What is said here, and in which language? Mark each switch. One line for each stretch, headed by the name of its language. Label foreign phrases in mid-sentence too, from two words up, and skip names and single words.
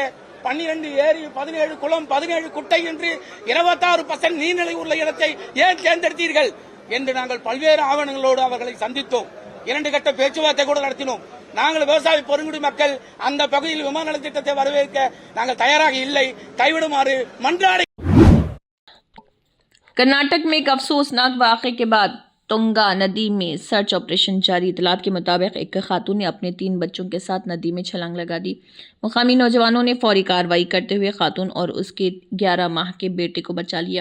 Tamil: 12 ஏரி, 17 குளம், 17 குட்டை என்று 26% நீர்நிலை உள்ள இடத்தை ஏன் தேர்ந்தெடுத்தீர்கள் என்று நாங்கள் பல்வேறு ஆவணங்களோடு அவர்களை சந்தித்தோம். 2 கட்ட பேச்சுவார்த்தை கூட நடத்தினோம். நாங்கள் விவசாய பெருங்குடி மக்கள் அந்த பகுதியில் விமான நிலைய திட்டத்தை வரவேற்க நாங்கள் தயாராக இல்லை, கைவிடுமாறு மன்றாடி।
Urdu: کرناٹک میں ایک افسوسناک واقعے کے بعد تنگا ندی میں
English: search operation
Urdu: जारी। اطلاعات کے مطابق ایک خاتون نے اپنے 3 بچوں کے ساتھ ندی میں چھلانگ لگا دی. مقامی نوجوانوں نے فوری کارروائی کرتے ہوئے خاتون اور اس کے 11 ماہ کے بیٹے کو بچا لیا.